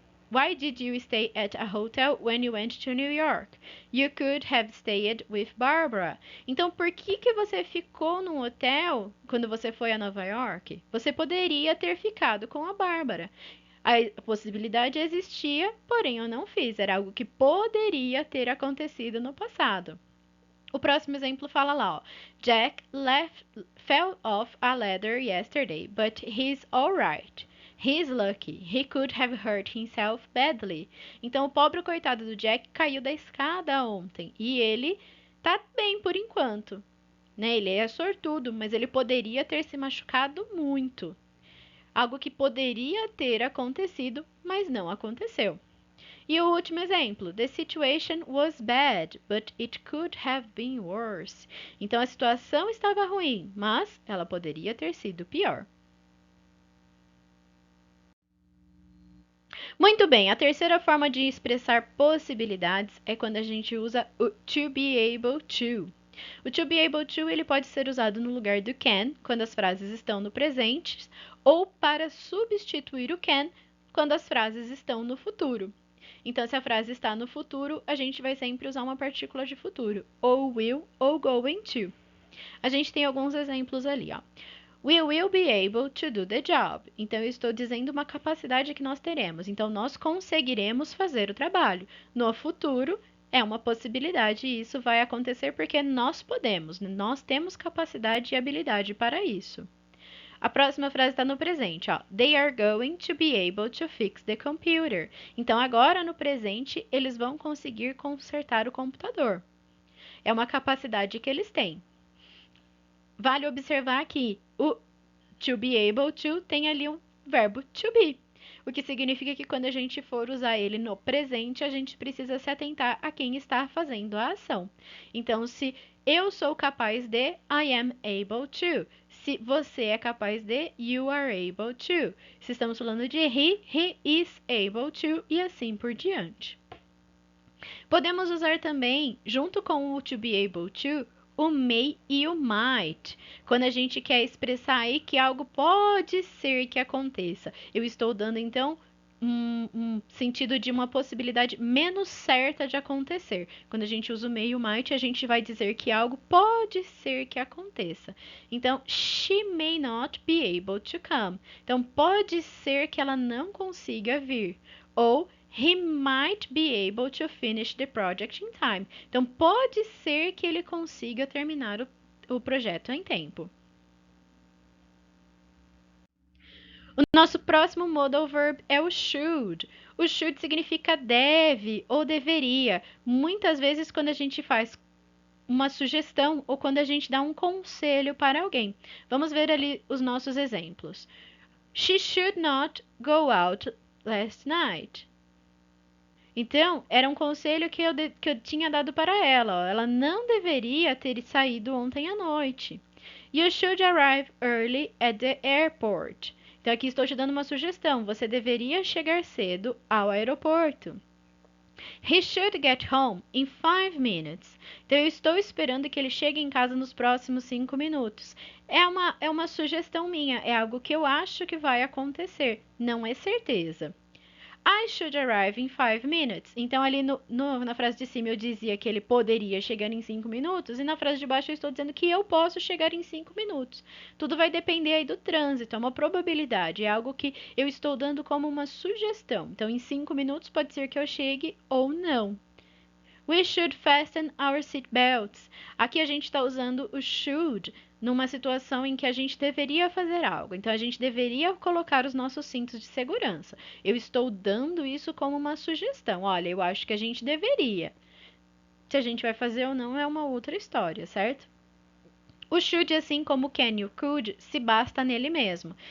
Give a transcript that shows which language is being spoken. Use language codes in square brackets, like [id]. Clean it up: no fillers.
[en] Why did you stay at a hotel when you went to New York? You could have stayed with Barbara. [pt] Então, por que você ficou num hotel quando você foi a Nova York? Você poderia ter ficado com a Bárbara. A possibilidade existia, porém eu não fiz. Era algo que poderia ter acontecido no passado. O próximo exemplo fala lá, ó. [en] Jack fell off a ladder yesterday, but he's alright. He's lucky. He could have hurt himself badly. [pt] Então, o pobre coitado do Jack caiu da escada ontem e ele tá bem por enquanto. Né? Ele é sortudo, mas ele poderia ter se machucado muito. Algo que poderia ter acontecido, mas não aconteceu. E o último exemplo: [en] The situation was bad, but it could have been worse. [pt] Então a situação estava ruim, mas ela poderia ter sido pior. Muito bem, a terceira forma de expressar possibilidades é quando a gente usa o to be able to. O to be able to ele pode ser usado no lugar do can, quando as frases estão no presente, ou para substituir o can, quando as frases estão no futuro. Então, se a frase está no futuro, a gente vai sempre usar uma partícula de futuro, ou will ou going to. A gente tem alguns exemplos ali, ó. [en] We will be able to do the job. [pt] Então, eu estou dizendo uma capacidade que nós teremos. Então, nós conseguiremos fazer o trabalho. No futuro, é uma possibilidade e isso vai acontecer porque nós podemos. Nós temos capacidade e habilidade para isso. A próxima frase está no presente, ó. [en] They are going to be able to fix the computer. [pt] Então, agora no presente, eles vão conseguir consertar o computador. É uma capacidade que eles têm. Vale observar que o to be able to tem ali um verbo to be. O que significa que quando a gente for usar ele no presente, a gente precisa se atentar a quem está fazendo a ação. Então, se eu sou capaz de, [en] I am able to. [pt] Se você é capaz de, [en] you are able to. [pt] Se estamos falando de [en] he is able to [pt] e assim por diante. Podemos usar também, junto com o to be able to, o may e o might, quando a gente quer expressar aí que algo pode ser que aconteça. Eu estou dando, então, um sentido de uma possibilidade menos certa de acontecer. Quando a gente usa o may e o might, a gente vai dizer que algo pode ser que aconteça. [en] Então, she may not be able to come. [pt] Então, pode ser que ela não consiga vir. [en] Ou he might be able to finish the project in time. [pt] Então, pode ser que ele consiga terminar o projeto em tempo. O nosso próximo modal verb é o should. O should significa deve ou deveria. Muitas vezes, quando a gente faz uma sugestão ou quando a gente dá um conselho para alguém. Vamos ver ali os nossos exemplos. [en] She should not go out last night. [pt] Então, era um conselho que eu tinha dado para ela. Ó. Ela não deveria ter saído ontem à noite. [en] You should arrive early at the airport. [pt] Então, aqui estou te dando uma sugestão. Você deveria chegar cedo ao aeroporto. [en] He should get home in 5 minutes. [pt] Então, eu estou esperando que ele chegue em casa nos próximos 5 minutos. É uma sugestão minha. É algo que eu acho que vai acontecer. Não é certeza. [en] I should arrive in 5 minutes. [pt] Então, ali na frase de cima eu dizia que ele poderia chegar em 5 minutos, e na frase de baixo eu estou dizendo que eu posso chegar em 5 minutos. Tudo vai depender aí do trânsito, é uma probabilidade, é algo que eu estou dando como uma sugestão. Então, em 5 minutos pode ser que eu chegue ou não. [en] We should fasten our seatbelts. [pt] Aqui a gente está usando o should numa situação em que a gente deveria fazer algo. Então, a gente deveria colocar os nossos cintos de segurança. Eu estou dando isso como uma sugestão. Olha, eu acho que a gente deveria. Se a gente vai fazer ou não é uma outra história, certo? O should, assim como o can e o could, se basta nele mesmo.